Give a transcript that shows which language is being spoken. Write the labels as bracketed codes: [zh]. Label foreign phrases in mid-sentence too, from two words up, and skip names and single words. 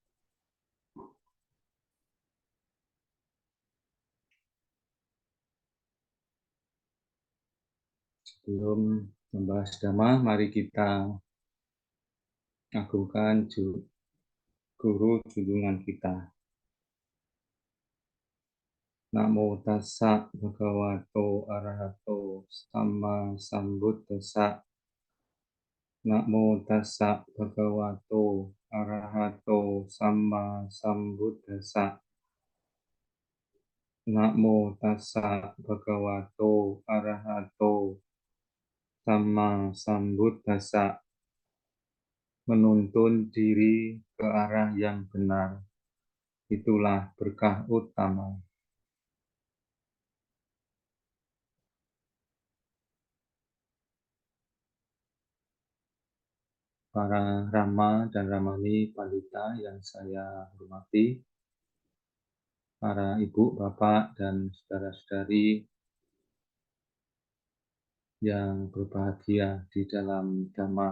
[id] Sebelum membahas Dhamma, mari kita agungkan guru junjungan kita. [pi] Namo tassa bhagavato arahato sama sambuddhassa. Namo tassa bhagavato arahato sama sambuddhassa. Namo tassa bhagavato arahato sama sambuddhassa. [id] Menuntun diri ke arah yang benar, itulah berkah utama. Para Rama dan Ramani Pandita yang saya hormati, para ibu, bapak, dan saudara-saudari yang berbahagia di dalam Dhamma.